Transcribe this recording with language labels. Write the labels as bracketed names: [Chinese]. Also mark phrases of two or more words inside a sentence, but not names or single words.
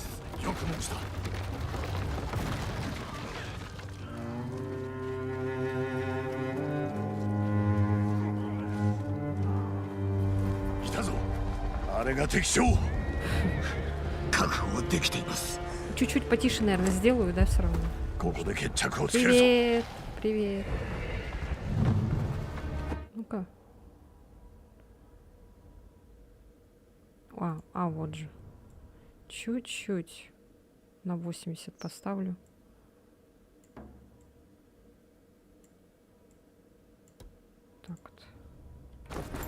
[Japanese] よく申した。来たぞ。あれが敵将。覚悟はできています。 [Russian] Чуть-чуть потише, наверное, сделаю, да, все равно. [Japanese] ここで決着をつけるぞ。 [Russian] Привет, привет. Ну-ка. А, вот же. Чуть-чуть на 80 поставлю. Так вот.